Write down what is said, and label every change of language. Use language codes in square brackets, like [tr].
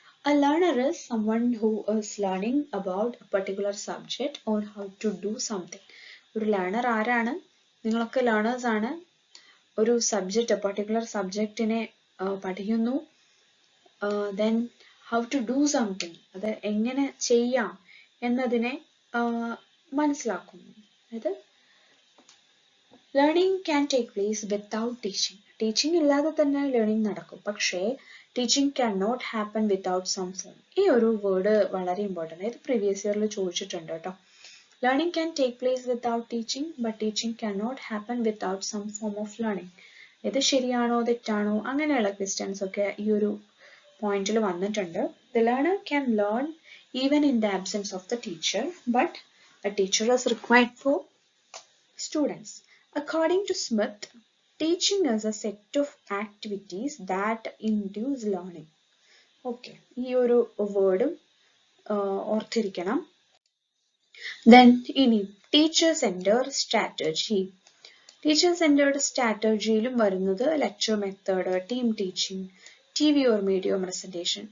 [en] A learner is someone who is learning about a particular subject or how to do something. [ml] ഒരു learner ആരാണ്? നിങ്ങളൊക്കെ learners ആണ്. ഒരു subject, particular സബ്ജക്റ്റിനെ പഠിക്കുന്നു. Then [en] how to do something, [ml] അത് എങ്ങനെ ചെയ്യാം എന്നതിനെ മനസ്സിലാക്കുന്നു. അതായത് [en] Learning can take place without teaching. [ml] Teaching ഇല്ലാതെ തന്നെ ലേണിംഗ് നടക്കും, പക്ഷേ [en] Teaching can not happen without some form. [ml] ഈ ഒരു വേർഡ് വളരെ ഇമ്പോർട്ടൻ്റ്. ഇത് പ്രീവിയസ് ഇയറിൽ ചോദിച്ചിട്ടുണ്ട് കേട്ടോ. [en] Learning can take place without teaching, but teaching can not happen without some form of learning. [ml] ഇത് ശരിയാണോ തെറ്റാണോ അങ്ങനെയുള്ള ക്വസ്റ്റ്യൻസ് ഒക്കെ ഈ ഒരു പോയിന്റിൽ വന്നിട്ടുണ്ട്. [en] The learner can learn even in the absence of the teacher, but a teacher is required for students. According to Smith, teaching is a set of activities that induce learning. [ml] Okay, ഈ ഒരു വേർഡും ഓർത്തിരിക്കണം. Then ഇനി teacher centred strategy. Teacher centred സ്ട്രാറ്റജിയിലും വരുന്നത് lecture method, team teaching, TV or media presentation.